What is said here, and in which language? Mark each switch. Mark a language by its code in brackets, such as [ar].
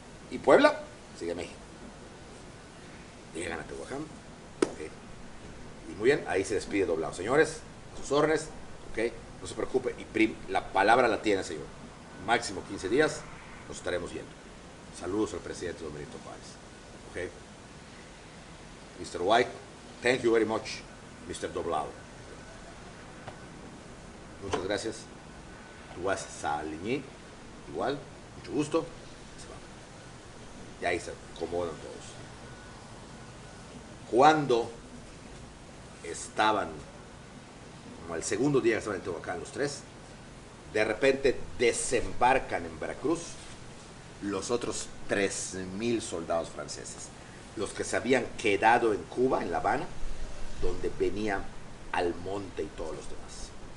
[es] Y Puebla sigue México. Llegan a Tehuacán. Okay. Y muy bien, ahí se despide Doblado. Señores, a sus órdenes, okay, no se preocupe. Y la palabra la tiene, señor. Máximo 15 días, nos estaremos viendo. Saludos al presidente don Benito Juárez. Okay. Mr. [en] White, thank you very much, Mr. Doblado. [es] Muchas gracias. Duas Saligny, igual, mucho gusto. Se va. Y ahí se acomodan todos. Cuando estaban, como el segundo día que estaban en Tehuacán los tres, de repente desembarcan en Veracruz los otros 3,000 soldados franceses, los que se habían quedado en Cuba, en La Habana, donde venían Almonte y todos los demás.